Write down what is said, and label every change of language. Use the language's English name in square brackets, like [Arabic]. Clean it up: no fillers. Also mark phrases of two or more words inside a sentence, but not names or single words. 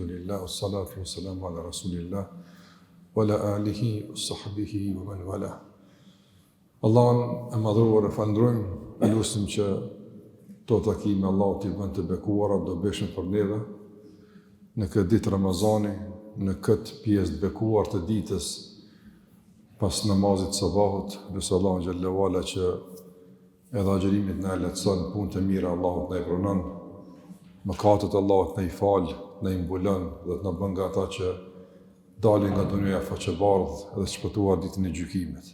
[Arabic] الحمد لله الصلاة والسلام على رسول الله وعلى آله وصحبه ومن والاه. [Albanian] Allahun e madhruar e falënderojmë, e lutim që to takime Allahu t'i bën të bekuara do bëshën për neve në këtë ditë Ramazani, në këtë pjesë të bekuar të ditës pas namazit sabahut, lutem Allahun [Arabic] جل وعلا [Albanian] që edhe agjërimit na lehtëson, punë të mira Allahu na i pranon, mëkatet Allahu na i fal, na i mbulon dhe të na bën nga ata që dalin nga dunja faqebardh dhe shpëtuar ditën e gjykimit.